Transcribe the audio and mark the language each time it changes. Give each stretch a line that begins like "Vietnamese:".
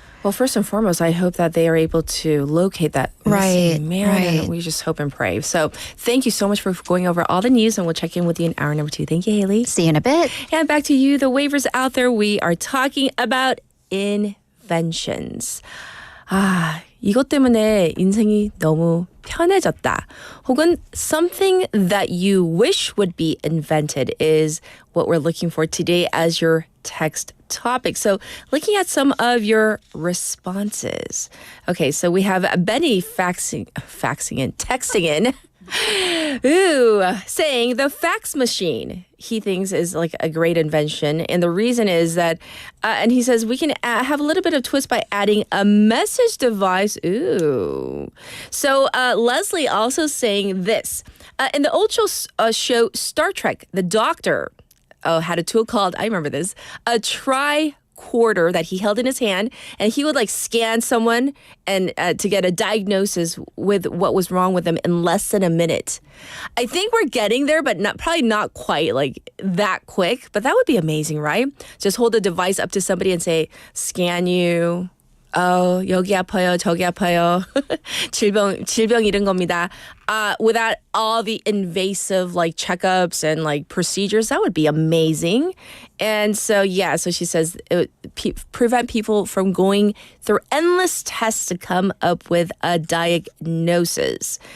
English: Well, first and foremost, I hope that they are able to locate that missing man. right. And we just hope and pray. So thank you so much for going over all the news, and we'll check in with you in hour number 2. Thank you, Haley. See you in a bit. And back to you, the waivers out there. We are talking about inventions.
Korean: 이것 때문에 인생이 너무 편해졌다.
English: 혹은 something that you wish would be invented is what we're looking for today as your text topic. So looking at some of your responses. Okay, so we have Benny texting in. Saying the fax machine he thinks is like a great invention. And the reason is that, and he says we can have a little bit of twist by adding a message device. So Leslie also saying this. In the old show Star Trek, the doctor had a tool called, I remember this, a tricorder that he held in his hand, and he would like scan someone and to get a diagnosis with what was wrong with them in less than a minute. I think we're getting there, but probably not quite like that quick. But that would be amazing, right? Just hold the device up to somebody and say, scan you.
Korean: 여기 아파요, 저기 아파요. 질병 이런 겁니다.
English: Without all the invasive like checkups and like procedures, that would be amazing. And so, so she says it would prevent people from going through endless tests to come up with a diagnosis.